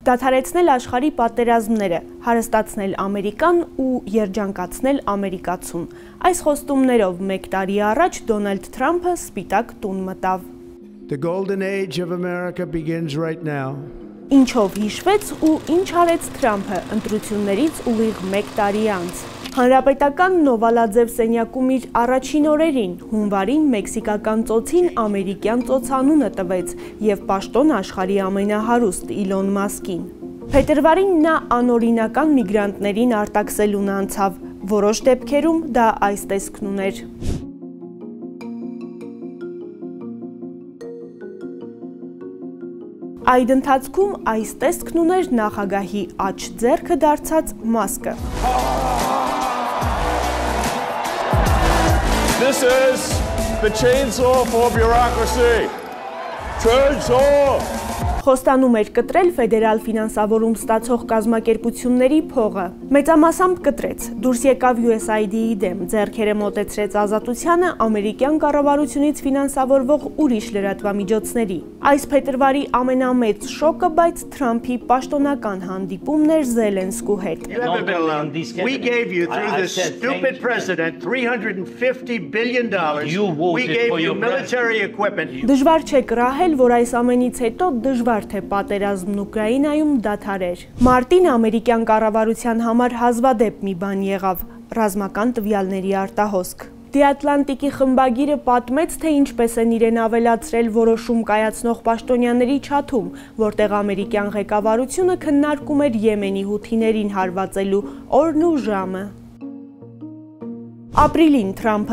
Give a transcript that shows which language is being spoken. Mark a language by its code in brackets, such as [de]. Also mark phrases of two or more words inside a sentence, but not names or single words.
[hy] Դադարեցնել աշխարհի պատերազմները, հարստացնել Ամերիկան ու երջանկացնել ամերիկացուն։ Այս խոստումներով մեկ տարի առաջ Դոնալդ Թրամփը Սպիտակ տուն մտավ։ [en] The golden age of America begins right now. [hy] Ինչով հիշվեց ու ինչ արեց Թրամփը ընտրություններից ուղիղ մեկ տարի անց։ Հանրապետական Նովալաձև սենյակում իր առաջին օրերին հունվարին մեքսիկական ծոցին ամերիկյան ծոցանունը տվեց և պաշտոն աշխարհի ամենահարուստ Իլոն Մասկին։ Փետրվարին նա անօրինական միգրանտներին արտաքսելուն անցավ, որոշ դեպքերում դա այս տեսքն ուներ։ Այդ ընթացքում այս տեսքն ուներ նախագահի աջ ձեռքը դարձած մասկը։ [en] This is the chainsaw for bureaucracy. Chainsaw! [hy] Խոստանում էր կտրել ֆեդերալ ֆինանսավորում ստացող կազմակերպությունների փողը։ Մեծամասամբ կտրեց, դուրս եկավ USAID-ի դեմ, ձեռքերը մոտեցրեց ազատությանը ամերիկյան կառավարությունից ֆինանսավորվող ուրիշ լրատվամիջոցների։ Այս փետրվարի ամենամեծ շոկը, բայց Թրամփի պաշտոնական հանդիպումն էր Զելենսկու հետ։ [en] We gave you through this stupid president $350 billion. We gave you military equipment. [hy] Դժվար չէ կռահել, որ այս ամենից հետո դժվար թե պատերազմն Ուկրաինայում դադարեր։ Մարտին ամերիկյան կառավարության համար հազվադեպ մի բան եղավ՝ ռազմական տվյալների արտահոսք։ The Atlantic-ի խմբագիրը պատմեց, թե ինչպես են իրեն ավելացրել որոշում կայացնող պաշտոնյաների չաթում, որտեղ ամերիկյան ղեկավարությունը քննարկում էր Եմենի հութիներին հարվածելու օրն ու ժամը։ Ապրիլին Թրամփը